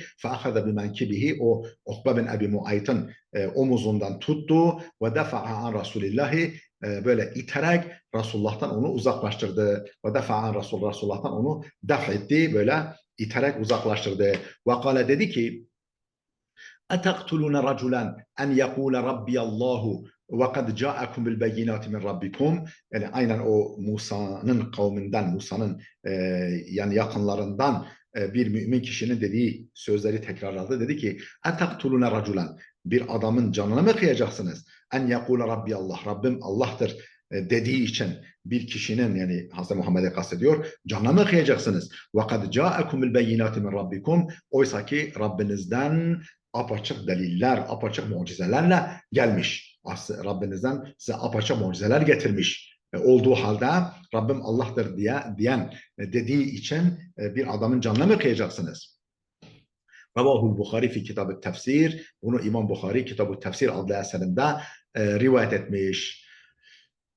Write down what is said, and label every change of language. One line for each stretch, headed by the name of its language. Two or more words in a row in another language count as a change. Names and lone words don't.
Arabic: فأخذ بمنكبيه,
Turkish: o Ukbe bin Ebi Muayt'ın omuzundan tuttu.
Arabic: ودفع عن رسول الله,
Turkish: böyle iterek Resulullah'tan onu uzaklaştırdı. Ve defa'an Resulullah'tan onu def etti, böyle iterek uzaklaştırdı.
Arabic: وقال,
Turkish: dedi ki
Arabic: اَتَقْتُلُونَ رَجُلًا اَنْ يَقُولَ رَبِّيَ اللّٰهُ وَقَدْ جَاءَكُمْ بِالْبَيِّنَاتِ مِنْ رَبِّكُمْ.
Turkish: Yani aynen o Musa'nın kavminden, Musa'nın yani yakınlarından bir mümin kişinin dediği sözleri tekrarladı. Dedi ki
Arabic: اَتَقْتُلُونَ رَجُلًا,
Turkish: bir adamın canını mı kıyacaksınız?
Arabic: اَنْ يَقُولَ رَبِّيَ اللّٰهُ,
Turkish: Rabbim Allah'tır dediği için bir kişinin, yani Hazreti Muhammed'e kastediyor, canına mı kıyacaksınız?
Arabic: وَقَدْ جَاءَكُمُ الْبَيِّنَاتِ مِنْ رَبِّكُمْ.
Turkish: Oysa ki Rabbinizden apaçık deliller, apaçık mucizelerle gelmiş. Aslında Rabbinizden size apaçık mucizeler getirmiş. Olduğu halde Rabbim Allah'tır diyen dediği için bir adamın canına mı kıyacaksınız?
Arabic: رواه البخاري في كتاب التفسير.
Turkish: Bunu İmam Bukhari Kitab-ı Tefsir adlı eserinde rivayet etmiş, kaydetmiş.